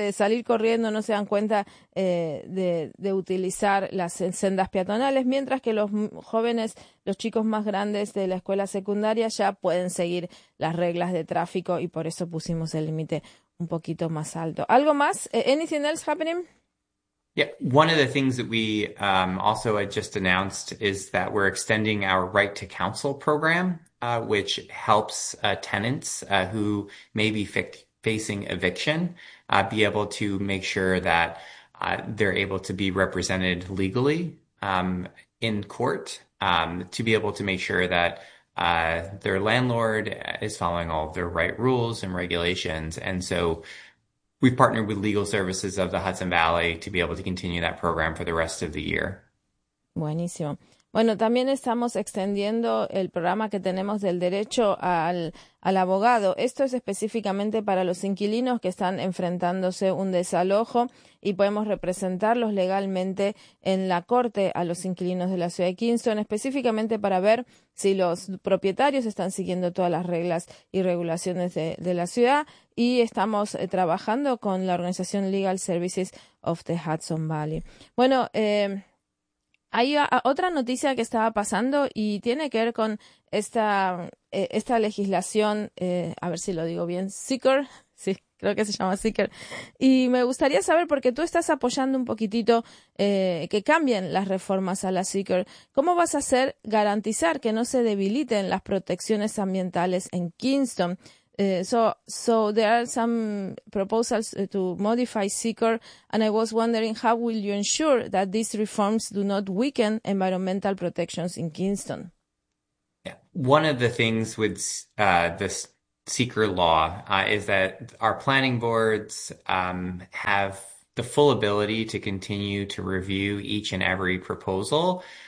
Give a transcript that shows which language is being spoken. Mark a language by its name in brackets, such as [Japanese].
[Spanish] De salir corriendo, no se dan cuenta de utilizar las sendas peatonales, mientras que los jóvenes, los chicos más grandes de la escuela secundaria ya pueden seguir las reglas de tráfico y por eso pusimos el límite un poquito más alto. ¿Algo más? [English] ¿Anything else happening? Yeah, one of the things that we also had just announced is that we're extending our right to counsel program, which helps tenants who may be fi facing eviction be able to make sure that they're able to be represented legally in court to be able to make sure that their landlord is following all of their right rules and regulations. And so we've partnered with Legal Services of the Hudson Valley to be able to continue that program for the rest of the year. [Spanish] Buenísimo. Bueno, también estamos extendiendo el programa que tenemos del derecho al abogado. Esto es específicamente para los inquilinos que están enfrentándose un desalojo y podemos representarlos legalmente en la corte a los inquilinos de la ciudad de Kingston, específicamente para ver si los propietarios están siguiendo todas las reglas y regulaciones de la ciudad. Y estamos trabajando con la organización Legal Services of the Hudson Valley. Bueno, hay otra noticia que estaba pasando y tiene que ver con esta legislación, a ver si lo digo bien, Seeker, sí, creo que se llama Seeker. Y me gustaría saber, porque tú estás apoyando un poquitito que cambien las reformas a la Seeker, ¿cómo vas a hacer garantizar que no se debiliten las protecciones ambientales en Kingston? So there are some proposals to modify Seeker, and I was wondering how will you ensure that these reforms do not weaken environmental protections in Kingston? One of the things with this Seeker law is that our planning boards have the full ability to continue to review each and every proposal.